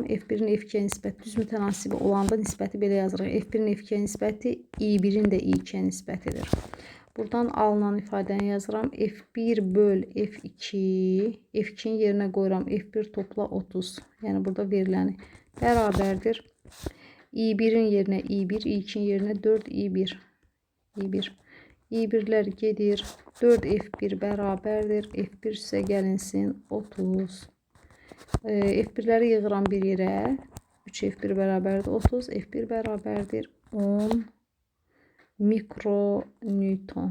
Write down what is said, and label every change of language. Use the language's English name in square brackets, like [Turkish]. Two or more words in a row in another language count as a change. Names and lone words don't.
[Azerbaijani] F1-in F2-yə nisbət düz mütənasibi olanda nisbəti belə yazırıq. F1-in F2-yə nisbəti I1-in də I2-yə nisbətidir. Buradan alınan ifadəni yazıram. F1 böl F2. F2-nin yerinə qoyuram. F1 topla 30. Yəni burada veriləni bərabərdir. I1-in yerinə I1, I2-nin yerinə 4 I1. I1. I1'lər gedir. 4 F1 bərabərdir. F1 üstə gəlinsin 30. F1'ləri yığıram bir yerə. 3 F1 bərabərdir 30. F1 bərabərdir 10 mikronewton.